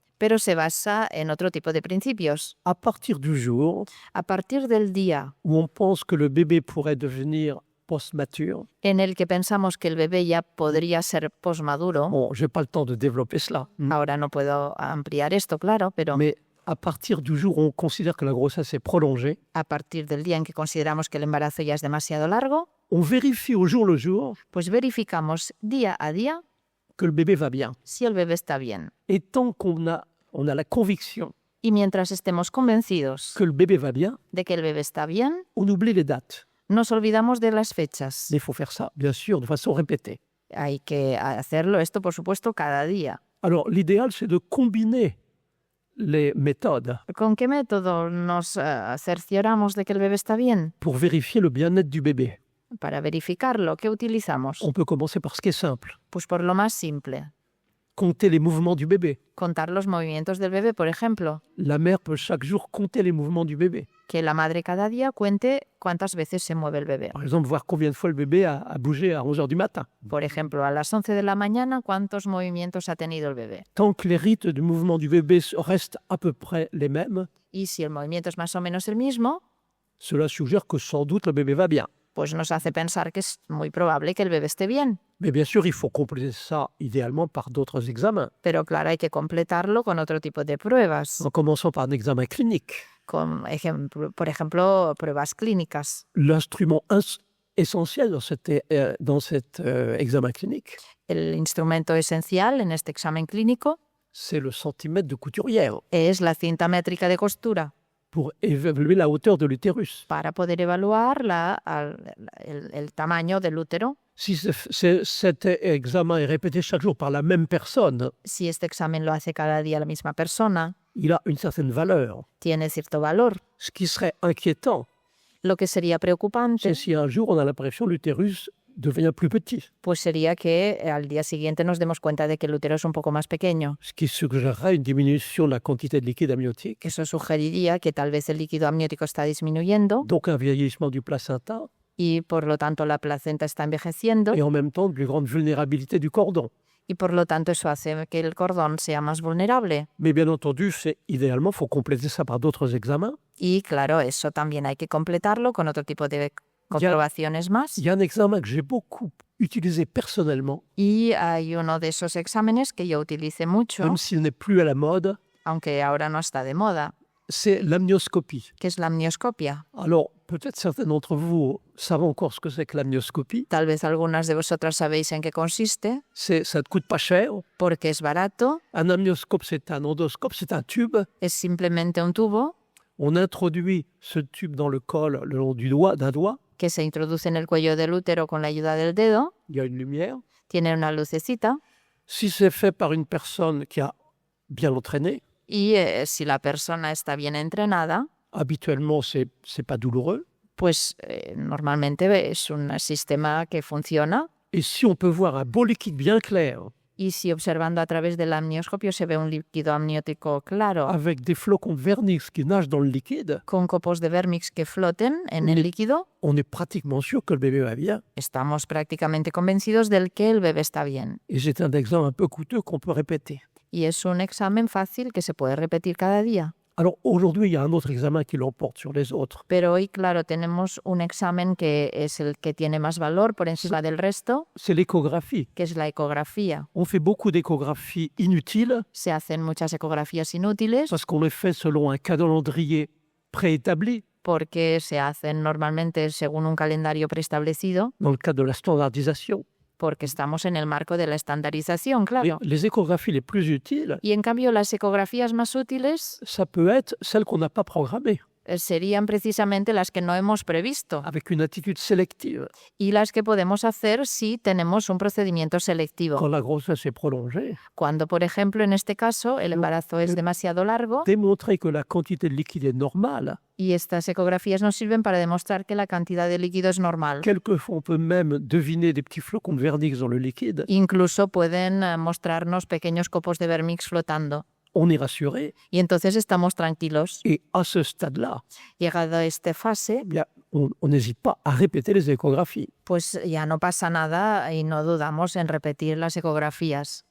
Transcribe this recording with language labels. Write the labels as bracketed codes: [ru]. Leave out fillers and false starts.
[es] pero se basa en otro tipo de principios. [fr] À partir du jour [es] A partir del día [fr] où on pense que le bébé pourrait devenir post-mature, [es] en el que pensamos que el bebé ya podría ser posmaduro, [fr] bon, je n'ai pas le temps de développer cela, [es] ahora no puedo ampliar esto, claro, pero [fr] mais à partir du jour où on considère que la grossesse est prolongée, [es] a partir del día en que consideramos que el embarazo ya es demasiado largo, [fr] on vérifie au jour le jour [es] pues verificamos día a día [fr] que le bébé va bien. [es] si el bebé está bien. [fr] Et tant on a la conviction [es] Y mientras estemos convencidos [fr] que le bébé va bien, [es] de que el bebé está bien, [fr] on oublie les dates. [es] nos olvidamos de las fechas. [fr] Mais il faut faire ça, bien sûr, de façon répétée. [es] Hay que hacerlo esto, por supuesto, cada día. [fr] Alors, l'idéal, c'est de combiner les méthodes [es] ¿Con qué método nos cercioramos de que el bebé está bien? [fr] pour vérifier le bien-être du bébé. [es] Para verificarlo, ¿qué utilizamos? [fr] On peut commencer par ce qui est simple. [es] Pues por lo más simple. [fr] Compter les mouvements du bébé. [es] Contar los movimientos del bebé, por ejemplo. [fr] La mère peut chaque jour compter les mouvements du bébé. [es] Que la madre cada día cuente cuántas veces se mueve el bebé. [fr] Par exemple, voir combien de fois le bébé a bougé à 11 h du matin. [es] Por ejemplo, a las 11 de la mañana, ¿cuántos movimientos ha tenido el bebé? [fr] Tant que les rythmes du mouvement du bébé restent à peu près les mêmes, [es] Y si el movimiento es más o menos el mismo, [fr] cela suggère que sans doute le bébé va bien. [es] pues nos hace pensar que es muy probable que el bebé esté bien. [fr] Mais bien sûr, il faut compléter ça idéalement par d'autres examens, [es] Pero claro, hay que completarlo con otro tipo de pruebas, [fr] en commençant par un examen clinique. [es] por ejemplo, pruebas clínicas. [fr] L'instrument essentiel dans cet examen clinique, [es] El instrumento esencial en este examen clínico [fr] c'est le centimètre de couturière [es] es la cinta métrica de costura [fr] pour évaluer la hauteur de l'utérus. [es] para poder evaluar el tamaño del útero. [fr] Si cet examen est répété chaque jour par la même personne, [es] Si este examen lo hace cada día la misma persona, [fr] il a une certaine valeur. [es] tiene cierto valor. [fr] Ce qui serait inquiétant, [es] Lo que sería preocupante, [fr] c'est si un jour on a l'impression que l'utérus devient plus petit, [es] pues sería que al día siguiente nos demos cuenta de que el útero es un poco más pequeño. [fr] ce qui suggérerait une diminution de la quantité de liquide amniotique, [es] Eso sugeriría que tal vez el líquido amniótico está disminuyendo [fr] donc un vieillissement du placenta [es] y por lo tanto la placenta está envejeciendo [fr] et en même temps une plus grande vulnérabilité du cordon. [es] y por lo tanto eso hace que el cordón sea más vulnerable. [fr] Mais bien entendu, idéalement, il faut compléter ça par d'autres examens. [es] Y claro, eso también hay que completarlo con otro tipo de comprobaciones más. [fr] Il y a un examen que j'ai beaucoup utilisé personnellement, [es] Y hay uno de esos exámenes que yo utilicé mucho, [fr] même s'il n'est plus à la mode, [es] aunque ahora no está de moda, [fr] c'est l'amnioscopie. [es] que es la amnioscopia. [fr] Alors, peut-être certains d'entre vous savent encore ce que c'est que l'amnioscopie. [es] Tal vez algunas de vosotras sabéis en qué consiste, [fr] Ça ne te coûte pas cher. [es] porque es barato, [fr] Un amnioscope, c'est un endoscope, c'est un tube. [es] es simplemente un tubo [fr] On introduit ce tube dans le col le long d'un doigt. [es] que se introduce en el cuello del útero con la ayuda del dedo, [fr] Il y a une lumière. [es] tiene una lucecita [fr] Si c'est fait par une personne qui a bien entraîné, [es] y si la persona está bien entrenada, [fr] habituellement, c'est pas douloureux. [es] pues normalmente es un sistema que funciona. [fr] Et si on peut voir un beau liquide bien clair, [es] Y si observando a través del amnioscopio se ve un líquido amniótico claro, [fr] avec des flocons de vernix qui nagent dans le liquide, [es] con copos de vermix que floten en el líquido, [fr] on est pratiquement sûr que le bébé va bien. [es] estamos prácticamente convencidos del que el bebé está bien. [fr] Et c'est un examen un peu coûteux qu'on peut répéter. [es] Y es un examen fácil que se puede repetir cada día. [fr] Alors aujourd'hui, il y a un autre examen qui l'emporte sur les autres. [es] Pero hoy, claro, tenemos un examen que es el que tiene más valor por encima del resto, [fr] C'est l'échographie. [es] que es la ecografía. [fr] On fait beaucoup d'échographies inutiles [es] Se hacen muchas ecografías inútiles [fr] parce qu'on les fait selon un calendrier préétabli [es] porque se hacen normalmente según un calendario preestablecido, [fr] dans le cadre de la standardisation. [es] porque estamos en el marco de la estandarización, [fr] Mais [es] claro. [fr] les échographies les plus utiles, [es] Y en cambio las ecografías más útiles [fr] ça peut être celles qu'on n'a pas programmées, [es] serían precisamente las que no hemos previsto [fr] avec une attitude sélective. [es] y las que podemos hacer si tenemos un procedimiento selectivo. [fr] Quand la grossesse est prolongée, [es] Cuando, por ejemplo, en este caso, el embarazo es demasiado largo [fr] démontrer que la quantité de liquide est normale. [es] y estas ecografías nos sirven para demostrar que la cantidad de líquido es normal. [fr] Quelquefois, on peut même deviner des petits flocons de vernix dans le liquide. [es] Incluso pueden mostrarnos pequeños copos de vermix flotando. [fr] On est rassuré. [es] Y entonces estamos tranquilos. [fr] Et à ce stade-là, [es] Llegado a esta fase, [fr] eh bien, on n'hésite pas à répéter les échographies. [es] pues ya no pasa nada y no dudamos en repetir las ecografías.